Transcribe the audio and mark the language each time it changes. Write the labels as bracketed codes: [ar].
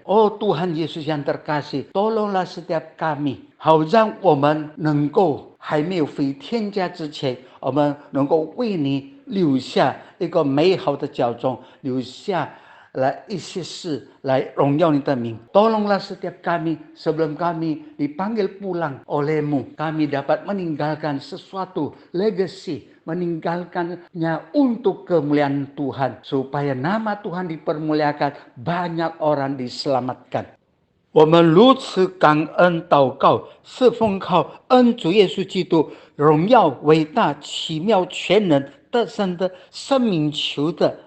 [zh] Tuhan Yesus yang terkasih， tolonglah setiap kami，好让我们能够还没有回天家之前，我们能够为你留下一个美好的脚踪，留下来一些事来荣耀你的名。 [id] Tolonglah setiap kami sebelum kami dipanggil pulang oleh-Mu, kami dapat meninggalkan sesuatu legacy, meninggalkannya untuk kemuliaan Tuhan, supaya nama Tuhan dipermuliakan, banyak orang diselamatkan. [zh] 我们如此感恩祷告，是奉靠恩主耶稣基督荣耀、伟大、奇妙、全能、得胜的生命求的。